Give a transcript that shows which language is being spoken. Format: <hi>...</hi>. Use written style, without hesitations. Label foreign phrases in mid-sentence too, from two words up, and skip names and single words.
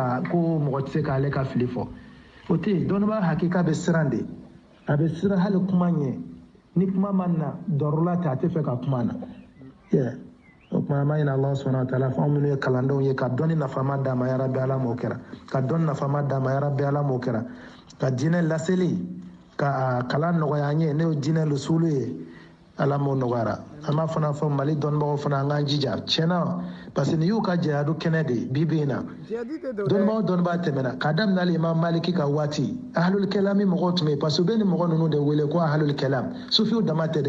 <bm>se k'ale ka fili fɔ o tɛ yen dɔnniba hakika bɛ siran de a bɛ siran hali kuma ɲɛ ni kuma ma na dɔrɔla tɛ a tɛ fɛ ka kuma na o kuma ma ɲini</bm> <ar>الله سبحانه وتعالى</ar> <bm>fɔ minnu ye kalandenw ye ka dɔnni nafama d'a ma</bm> <ar>يا رب</ar> <bm>ala m'o kɛra ka dɔnni nafama d'a ma</bm> <ar>يا رب</ar> <bm>ala m'o kɛra ka diinɛ laseli ka kalan nɔgɔya an ye ne y'o diinɛ lusulu ye ala m'o nɔgɔyara an b'a fana fɔ mali dɔnnibagaw fana an k'an jija tiɲɛna</bm> <fr>parce que</fr> <bm>nin y'u ka jihadu kɛnɛ de bi bi in na dɔnnibaa tɛmɛna k'a daminɛ hali imam maliki ka waati</bm> <ar>أهل الكلام</ar> <bm>mɔgɔw tun bɛ yen</bm> <fr>parce que</fr> <bm>u bɛ nin mɔgɔ ninnu de wele ko</bm> <ar>أهل الكلام</ar> <bm>sufiw dama tɛ</bm>